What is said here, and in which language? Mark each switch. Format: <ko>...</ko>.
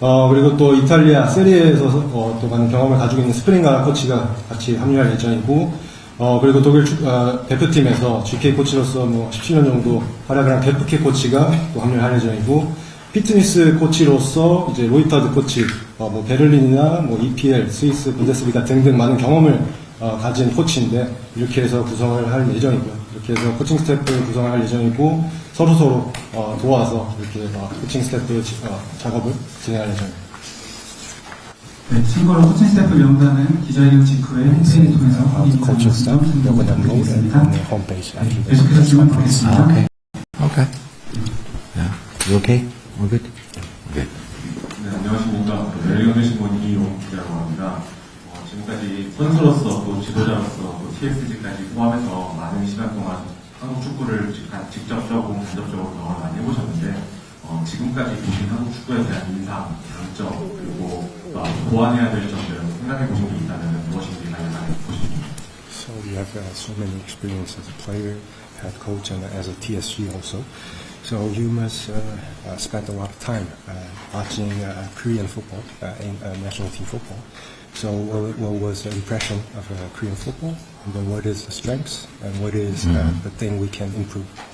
<ko>그리고 또 이탈리아 세리에에서 또 많은 경험을 가지고 있는 스프링가 코치가 같이 합류할 예정이고 그리고 독일 대표팀에서 GK 코치로서 뭐 17년 정도 활약을 한 데프케 코치가 또 합류할 예정이고 피트니스 코치로서 이제 로이타드 코치, 뭐 베를린이나 뭐 EPL, 스위스, 분데스리가 등등 많은 경험을 가진 코치인데 이렇게 해서 구성을 할 예정이고요. 이렇게 해서 코칭 스태프를 구성을 할 예정이고 서로 도와서 이렇게 코칭 스태프 작업을 진행할 예정입니다. 네, 참고로 코칭 스태프 명단은 기자회견 직후에 홈페이지 통해서</ko> <en>The coaching staff, you can upload it on the</en> <ko>확인하시면</ko> <en>homepage.</en> <ko>계속해서 질문 드리겠습니다.</ko> <en>Okay. Okay. Yeah. You okay? All good? Okay.</en> <ko>네, 안녕하십니까. 열린경제신문 이용 기자라고 합니다. 지금까지 선수로서 또 지도자로서 또 TSG까지 포함해서 많은 시간 동안 한국 축구를 직접적으로 간접적으로 경험을 많이 해보셨는데 지금까지 보신 한국 축구에 대한 인상, 장점 그리고 보완해야 될 점들 생각해 보신 게 있다면 무엇인지 다양하게 보십니다.</ko> <en>So you have so many experience as a player, head coach, and as a TSG also. So you must spend a lot of time watching Korean football, in national team football. So what was the impression of Korean football? And then what is the strengths and what is the thing we can improve?</en>